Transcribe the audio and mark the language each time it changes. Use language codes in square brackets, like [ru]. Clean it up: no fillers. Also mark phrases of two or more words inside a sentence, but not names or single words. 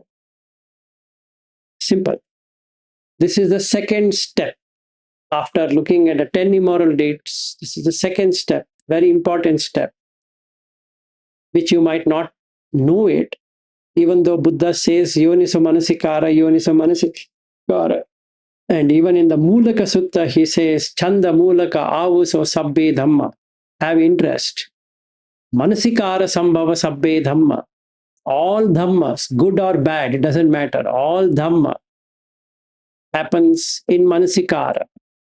[en] Simple. This is the second step. After looking at the 10 immoral deeds, this is the second step, very important step, which you might not know it, even though Buddha says [pi] yoniso-manasikara, yoniso-manasikara. [en] And even in the Mulaka Sutta, he says, [pi] Chanda Mulaka Avuso Sabbe Dhamma. [en] Have interest. [pi] Manasikara Sambhava Sabbe Dhamma. [en] All Dhammas, good or bad, it doesn't matter. All Dhamma happens in Manasikara.